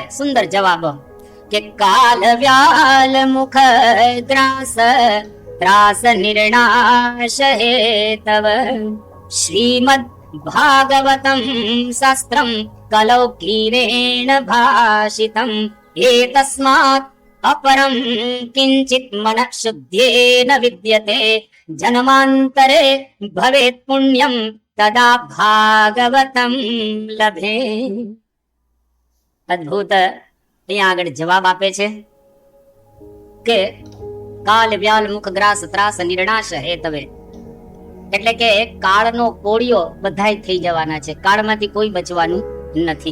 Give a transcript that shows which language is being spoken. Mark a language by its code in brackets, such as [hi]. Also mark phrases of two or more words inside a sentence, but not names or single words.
[gu] સુંદર જવાબ કે [sa] કાલ વ્યાલ મુખ દ્રાસ ત્રાસ નિર્ણાશ હેતવ શ્રીમદ ભાગવતમ શાસ્ત્રમ કલૌકીરેણ ભાષિતમ એતસ્માત अपरम किंचित मन शुद्धेन विद्यते जन्मांतरे भवेत पुण्यम तदा भागवतम लभे. [gu] અદ્ભુત અહીંયા આગળ જવાબ આપે છે કે [sa] કાલ વ્યાલ મુખ ગ્રાસ ત્રાસ નિર્ણાશ હેતવે, [gu] એટલે કે કાળનો કોળિયો બધાય થઈ જવાના છે. કાળમાંથી કોઈ બચવાનું નથી.